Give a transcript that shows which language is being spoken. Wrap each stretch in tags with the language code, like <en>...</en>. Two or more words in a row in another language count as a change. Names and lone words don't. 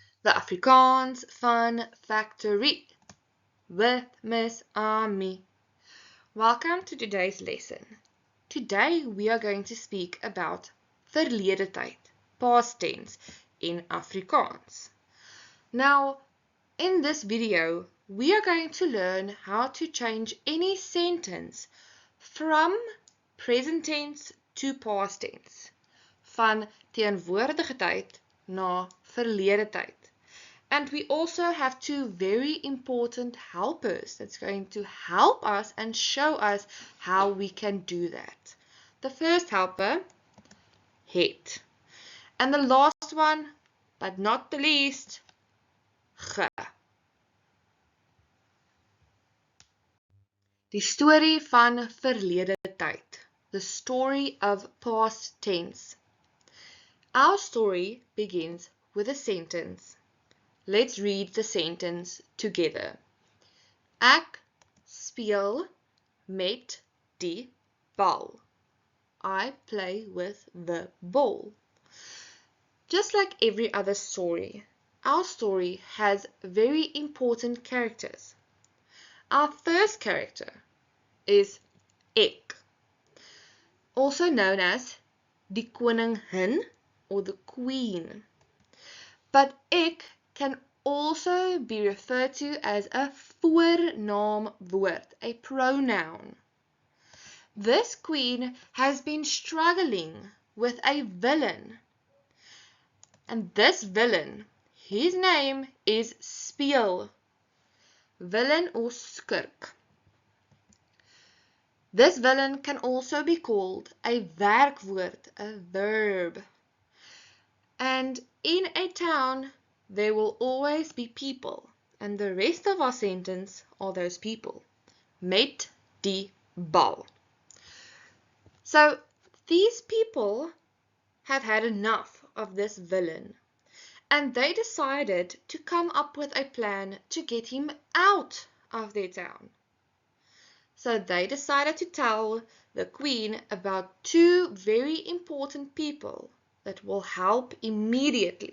<en>The Afrikaans Fun Factory with Miss Ami. Welcome to today's lesson. Today we are going to speak about</en> <af>verlede tyd,</af> <en>past tense in Afrikaans. Now, in this video, we are going to learn how to change any sentence from present tense to past tense,</en> <af>van teenwoordige tyd na verlede tyd.</af> <en>And we also have two very important helpers that's going to help us and show us how we can do that. The first helper, het. And the last one, but not the least, ge.</en> <af>Die storie van verlede tyd.</af> <en>The story of past tense. Our story begins with a sentence. Let's read the sentence together.</en> <af>Ek speel met die bal.</af> <en>I play with the ball. Just like every other story, our story has very important characters. Our first character is ek, also known as</en> <af>die koningin</af> <en>or the queen. But ek can also be referred to as a voornaamwoord, a pronoun. This queen has been struggling with a villain. And this villain, his name is speel. Villain or skurk. This villain can also be called a werkwoord, a verb. And in a town, there will always be people, and the rest of our sentence are those people.</en> <af>Met die bal.</af> <en>So these people have had enough of this villain, and they decided to come up with a plan to get him out of their town. So they decided to tell the queen about two very important people that will help immediately.</en>